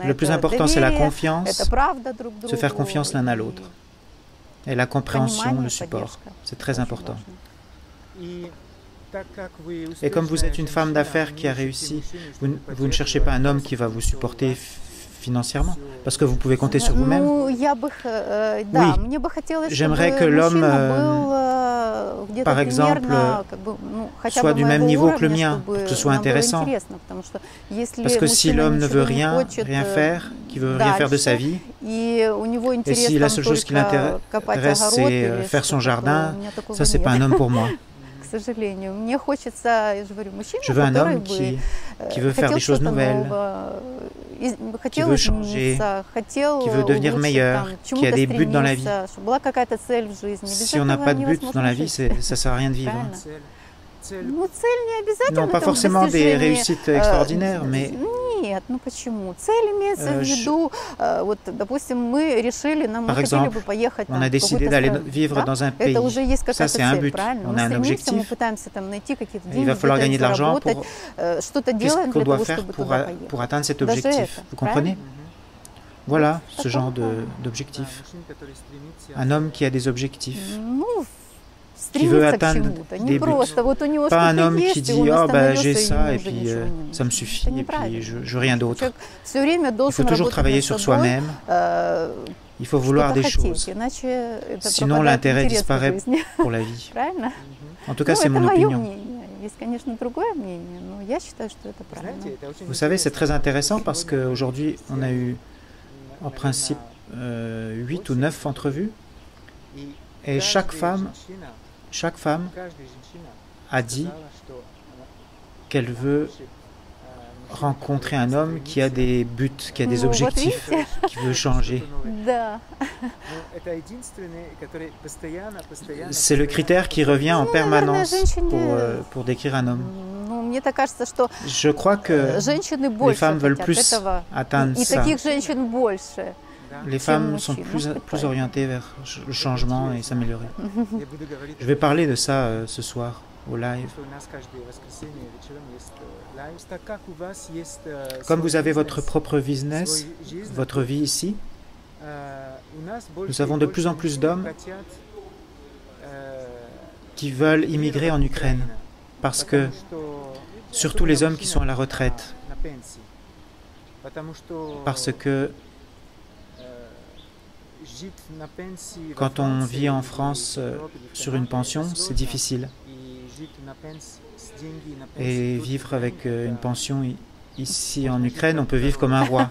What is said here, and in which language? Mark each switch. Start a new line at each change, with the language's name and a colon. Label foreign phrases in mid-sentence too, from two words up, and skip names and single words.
French: Le plus
Russian: это
French: important, c'est la
Russian: доверие,
French: confiance,
Russian: это правда друг другу,
French: se faire confiance l'un à
Russian: и
French: l'autre. Et la compréhension,
Russian: понимание,
French: le support,
Russian: поддержка.
French: c'est très
Russian: Очень
French: important.
Russian: важно. и так как вы
French: Et comme vous êtes une femme d'affaires qui a réussi, vous ne cherchez pas un homme qui va vous supporter financièrement, parce que vous pouvez compter sur vous-même.
Russian: Ну, я бы, да,
French: Oui.
Russian: мне бы хотелось,
French: J'aimerais
Russian: чтобы
French: que l'homme,
Russian: мужчина был где-то
French: par exemple,
Russian: примерно, как бы, ну, хотя
French: soit
Russian: бы
French: du même
Russian: моего
French: niveau que le
Russian: уровня,
French: mien,
Russian: чтобы
French: pour que ce soit
Russian: нам было
French: intéressant.
Russian: интересно, потому что если
French: Parce que si
Russian: мужчина
French: l'homme ne veut
Russian: ничего не
French: rien,
Russian: хочет,
French: rien faire, qui veut rien faire de sa
Russian: дальше,
French: vie,
Russian: и у него
French: et
Russian: интерес
French: si la
Russian: там
French: seule chose qui
Russian: только копать
French: l'intéresse,
Russian: огород
French: c'est
Russian: или
French: faire son
Russian: что-то такое,
French: jardin,
Russian: у меня такого
French: ça, c'est
Russian: нет,
French: pas un homme pour moi.
Russian: к сожалению. Мне хочется, я же говорю, мужчина,
French: Je veux un
Russian: который
French: homme
Russian: бы
French: qui veut faire
Russian: хотел
French: des choses
Russian: что-то
French: nouvelles,
Russian: нового, хотел
French: veut changer,
Russian: измениться, хотел
French: qui veut devenir
Russian: улучшить,
French: meilleur,
Russian: там,
French: qui a
Russian: чему-то
French: des buts dans la
Russian: стремиться, чтобы была какая-то цель в жизни. Без
French: Si on n'a
Russian: этого
French: pas de but
Russian: невозможно
French: dans la vie,
Russian: жить.
French: ça sert à rien de vivre.
Russian: Правильно. цель Ну, цель не обязательно.
French: Non, pas
Russian: там,
French: forcément des
Russian: достижение,
French: réussites extraordinaires, mais
Russian: Нет, ну почему? Цель имеется в виду, вот, допустим, мы решили, мы
French: Par
Russian: хотели
French: exemple,
Russian: бы поехать
French: on
Russian: там,
French: a
Russian: в
French: décidé
Russian: какую-то
French: d'aller
Russian: страну,
French: vivre
Russian: да?
French: dans un pays.
Russian: Это уже есть
French: Ça,
Russian: какая-то
French: c'est un
Russian: цель,
French: but.
Russian: правильно?
French: On
Russian: Мы
French: a un
Russian: стремимся, мы
French: objectif.
Russian: пытаемся там найти какие-то
French: Il
Russian: деньги,
French: va falloir gagner de
Russian: где-то
French: l'argent
Russian: заработать, что-то
French: Qu'est-ce
Russian: делаем
French: qu'on
Russian: для
French: doit
Russian: того,
French: faire
Russian: чтобы туда
French: pour
Russian: поехать.
French: atteindre cet
Russian: Даже
French: objectif?
Russian: это,
French: Vous comprenez? Voilà ce genre
Russian: да,
French: d'objectif.
Russian: мужчина, который стремится
French: Un homme qui a des objectifs.
Russian: Ну,
French: Qui veut
Russian: стремиться к
French: atteindre
Russian: чему-то,
French: des
Russian: не
French: buts.
Russian: просто, вот у него
French: Pas un
Russian: что-то
French: homme qui
Russian: есть, и
French: dit
Russian: он
French: oh bah
Russian: остановился,
French: j'ai
Russian: и
French: ça
Russian: ему
French: et
Russian: уже
French: puis
Russian: ничего не
French: ça me
Russian: нужно.
French: suffit
Russian: Это
French: et puis
Russian: неправильно.
French: je veux rien d'autre.
Russian: Человек все время
French: Il faut
Russian: должен
French: toujours
Russian: работать
French: travailler
Russian: над
French: sur
Russian: собой,
French: soi-même. Il faut vouloir
Russian: что-то
French: des
Russian: хотеть,
French: choses.
Russian: иначе это
French: Sinon
Russian: пропадает
French: l'intérêt
Russian: интерес к
French: disparaît
Russian: жизни.
French: pour la vie.
Russian: Правильно?
French: En tout cas,
Russian: Ну,
French: c'est
Russian: это
French: mon
Russian: мое
French: opinion.
Russian: мнение. Есть, конечно, другое мнение, но я считаю, что это правильно. Знаете, это очень
French: Vous savez, c'est très
Russian: интересно.
French: intéressant parce qu'aujourd'hui, on a eu en principe 8 ou 9 entrevues
Russian: И
French: et chaque femme
Russian: каждая женщина
French: a dit
Russian: сказала, что она
French: qu'elle veut
Russian: хочет, мужчину,
French: rencontrer
Russian: который
French: un homme qui a des buts, qui a des
Russian: Ну, вот
French: objectifs,
Russian: видите?
French: qui veut changer.
Russian: что-то новое. Да. Ну, это единственный, который постоянно.
French: C'est le critère qui revient en
Russian: Ну,
French: permanence
Russian: наверное, женщине-
French: pour décrire un homme.
Russian: Ну, мне так кажется, что
French: Je crois que
Russian: женщины больше
French: femmes veulent
Russian: хотят
French: plus
Russian: этого.
French: atteindre
Russian: И
French: ça.
Russian: таких женщин больше. Да,
French: Les
Russian: Чем
French: femmes sont
Russian: mужчин.
French: plus,
Russian: Может быть,
French: plus
Russian: поэтому.
French: orientées vers le changement et s'améliorer.
Russian: я буду говорить,
French: Je vais parler de ça ce soir au live.
Russian: что у нас каждое воскресенье вечером есть лайв. Так как у вас есть
French: Comme
Russian: свой
French: vous avez votre
Russian: бизнес,
French: propre business,
Russian: свой жизнь,
French: votre vie ici,
Russian: у нас больше
French: nous avons
Russian: и
French: de
Russian: больше
French: plus en plus
Russian: мужчин
French: d'hommes
Russian: хотят,
French: qui veulent immigrer en Ukraine, parce que,
Russian: потому что
French: surtout les hommes qui sont à la retraite,
Russian: на пенсии. Потому что
French: parce que
Russian: жить на пенсии во
French: quand on
Russian: Франции
French: vit en
Russian: или
French: France
Russian: в Европе или в
French: sur une
Russian: Канаде,
French: pension,
Russian: это
French: c'est
Russian: сложно.
French: difficile.
Russian: И жить на пенсии, с деньги на
French: Et
Russian: пенсии тут
French: vivre
Russian: в
French: avec
Russian: Украине,
French: une
Russian: это
French: pension ici en Ukraine, on peut vivre comme un roi.